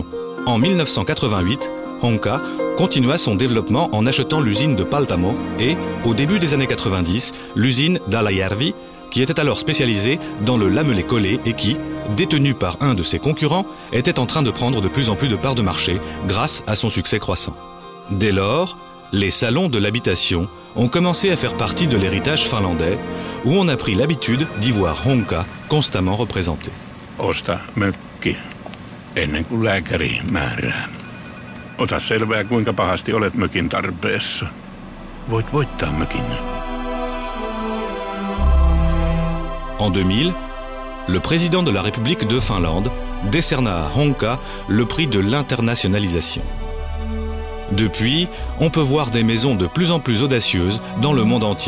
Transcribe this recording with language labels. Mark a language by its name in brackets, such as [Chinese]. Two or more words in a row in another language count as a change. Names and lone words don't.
[French] En 1988, Honka continua son développement en achetant l'usine de Paltamo et, au début des années 90, l'usine d'Alajärvi, qui était alors spécialisée dans le lamellé collé et qui, détenue par un de ses concurrents, était en train de prendre de plus en plus de parts de marché grâce à son succès croissant. Dès lors, les salons de l'habitation ont commencé à faire partie de l'héritage finlandais, où on a pris l'habitude d'y voir Honka constamment représenté. [Finnish] Osta mökki ennen kuin lääkäri määrää. Ota selvää, kuinka pahasti olet mökin tarpeessa. Voit voittaa mökin. [French] En 2000, le président de la République de Finlande décerna à Honka le prix de l'internationalisation. Depuis, on peut voir des maisons de plus en plus audacieuses dans le monde entier.